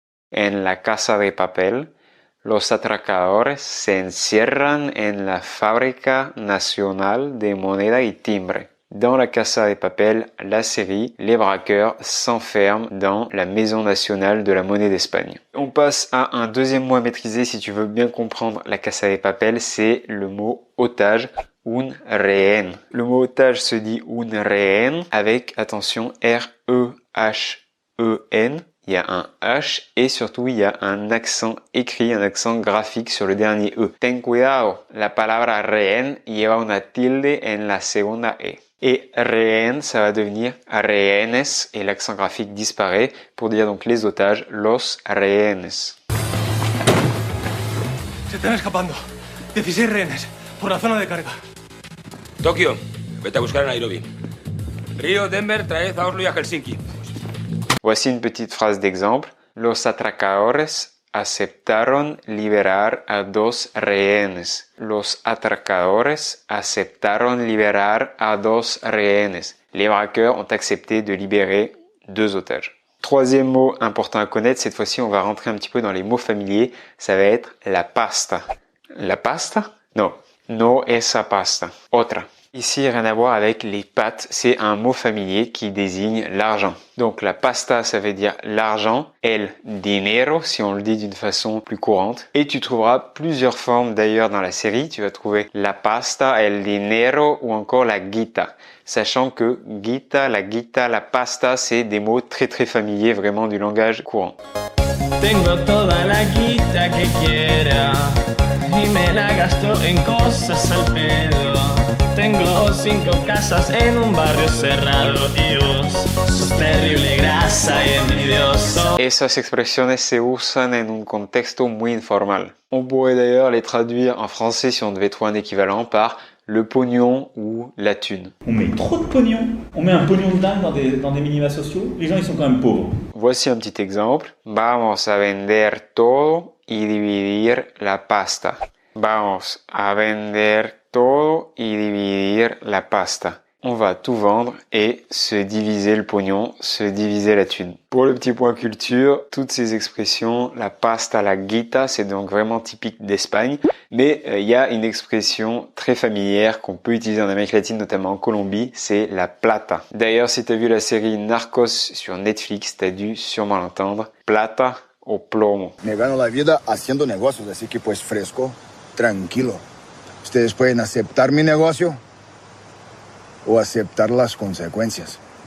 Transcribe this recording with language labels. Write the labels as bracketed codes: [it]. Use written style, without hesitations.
[es] En la Casa de Papel, los atracadores se encierran en la Fábrica Nacional de Moneda y Timbre. [fr] Dans la Casa de Papel, la série, les braqueurs s'enferment dans la Maison nationale de la monnaie d'Espagne. On passe à un deuxième mot à maîtriser si tu veux bien comprendre la Casa de Papel, c'est le mot otage. Un rehén. Le mot otage se dit un rehén avec, attention, R-E-H-E-N. Il y a un H et surtout il y a un accent écrit, un accent graphique sur le dernier E. [es] Ten cuidado, la palabra rehén lleva una tilde en la segunda E. [fr] Et rehén, ça va devenir rehenes et l'accent graphique disparaît pour dire donc les otages, [es] los rehenes. Se están escapando. 16 rehenes por la zona de carga. Tokio, vete a buscar a Nairobi. Río, Denver, traed a Oslo y a Helsinki. [fr] Voici une petite phrase d'exemple. [es] Los atracadores aceptaron liberar a 2 rehenes. Los atracadores aceptaron liberar a 2 rehenes. [fr] Les braqueurs ont accepté de libérer 2 otages. Troisième mot important à connaître, cette fois-ci on va rentrer un petit peu dans les mots familiers, ça va être la pasta. La pasta? Non, [es] no esa pasta. Otra. [fr] Ici, rien à voir avec les pâtes, c'est un mot familier qui désigne l'argent. Donc la pasta, ça veut dire l'argent, [es] el dinero, [fr] si on le dit d'une façon plus courante. Et tu trouveras plusieurs formes d'ailleurs dans la série. Tu vas trouver la pasta, el dinero ou encore la guita. Sachant que guita, la pasta, c'est des mots très très familiers, vraiment du langage courant. [es] Tengo toda la guita que quiera y me la gasto en cosas al pedo. Tengo 5 casas en un barrio cerrado. Dios, sos terrible, grasa y envidioso. Esas expresiones se usan en un contexto muy informal. [fr] On pourrait d'ailleurs les traduire en français si on devait trouver un équivalent par le pognon ou la thune. On met trop de pognon, on met un pognon de dingue dans des minima sociaux, les gens ils sont quand même pauvres. Voici un petit exemple. [es] Vamos a vender todo y dividir la pasta. Vamos a vender todo y dividir la pasta. [fr] On va tout vendre et se diviser le pognon, se diviser la thune. Pour le petit point culture, toutes ces expressions, la pasta, la guita, c'est donc vraiment typique d'Espagne. Mais il y a une expression très familière qu'on peut utiliser en Amérique latine, notamment en Colombie, c'est la plata. D'ailleurs, si tu as vu la série Narcos sur Netflix, tu as dû sûrement l'entendre. [es] Plata o plomo. Me gano la vida haciendo negocios, así que pues fresco, tranquilo. Ustedes pueden aceptar mi negocio o aceptar las consecuencias.